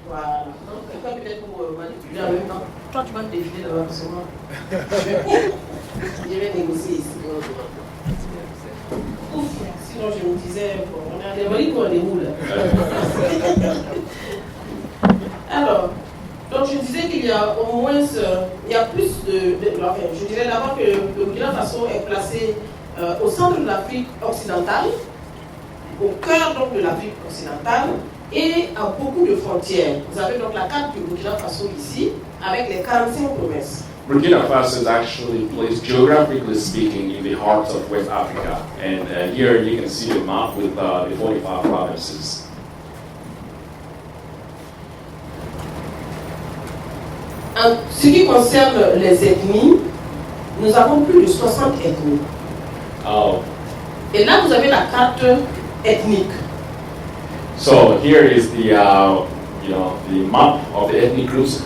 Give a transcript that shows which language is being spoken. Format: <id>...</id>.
<fr>Voilà. Donc, quelqu'un peut-être pour manipuler en même temps. Toi, tu vas me défiler devant ce moment. Je vais négocier ici. Ouf, sinon je me disais, bon, on est à des qu'on est où là? Alors, donc je disais qu'il y a au moins, il y a plus enfin, je dirais d'abord que le Burkina Faso est placé au centre de l'Afrique occidentale, au cœur donc de l'Afrique occidentale, et à beaucoup de frontières. Vous avez donc la carte du Burkina Faso ici, avec les 45 provinces.</fr> <en>Burkina Faso is actually placed, geographically speaking, in the heart of West Africa. And here you can see the map with the 45 provinces.</en> <fr>En ce qui concerne les ethnies, nous avons plus de 60 ethnies. Et là, vous avez la carte ethnique.</fr> <en>So here is the the map of the ethnic groups.</en>